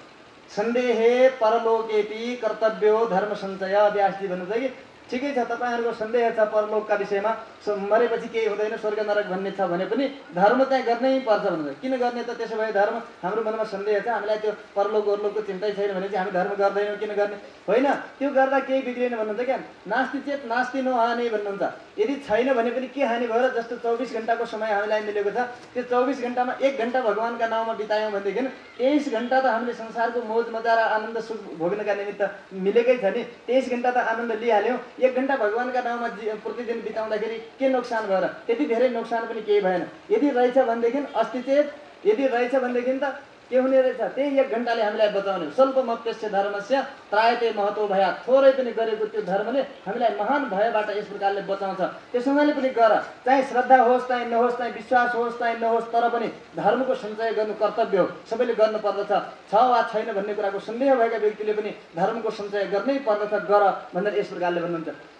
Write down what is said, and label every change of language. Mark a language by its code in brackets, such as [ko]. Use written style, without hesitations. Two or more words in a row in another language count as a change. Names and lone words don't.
[sa] सन्देहे परलोकेपि कर्तव्यो धर्म सञ्चय, [ne] व्यासजी भन्नुहुन्छ कि ठिकै छ तपाईँहरूको सन्देह छ परलोकका विषयमा, मरेपछि केही हुँदैन, स्वर्ग नरक भन्ने छ भने पनि धर्म चाहिँ गर्नै पर्छ भन्नुहुन्छ। किन गर्ने त त्यसो भए धर्म? हाम्रो मनमा सन्देह छ, हामीलाई त्यो परलोकको चिन्तै छैन भने चाहिँ हामी धर्म गर्दैनौँ, किन गर्ने? होइन, त्यो गर्दा केही बिग्रेन भन्नुहुन्छ क्या। [sa] नास्ति चेत नास्ति नो हानि भन्नुहुन्छ। [ne] यदि छैन भने पनि के हानि भयो र? जस्तो 24 घण्टाको समय हामीलाई मिलेको छ, त्यो 24 घण्टामा 1 घण्टा भगवानका नाउँमा बितायौँ भनेदेखि 23 घण्टा त हामीले संसारको मोज मजा र आनन्द सुख भोग्नका निमित्त मिलेकै छ नि। 23 घण्टा त आनन्द लिइहाल्यौँ, 1 घण्टा भगवानका नाउँमा प्रतिदिन बिताउँदाखेरि के नोक्सान भयो र? त्यति धेरै नोक्सान पनि केही भएन। यदि रहेछ भनेदेखि अस्तिचेत, यदि रहेछ भनेदेखि त के हुने रहेछ? त्यही 1 घण्टाले हामीलाई बचाउने। [sa] स्वल्पमप्यस्य धर्मस्य त्रायते महतो भया, [ne] थोरै पनि गरेको त्यो धर्मले हामीलाई महान भयबाट यस प्रकारले बचाउँछ। त्यसैले पनि गर, चाहे श्रद्धा होस् चाहे नहोस्, चाहे विश्वास होस् चाहे नहोस्, तर पनि धर्मको सञ्चय गर्नु कर्तव्य हो, सबैले गर्नुपर्दछ। छ वा छैन भन्ने कुराको सन्देह भएका व्यक्तिले पनि धर्मको सञ्चय गर्नै पर्दछ, गर भनेर यस प्रकारले भन्नुहुन्छ।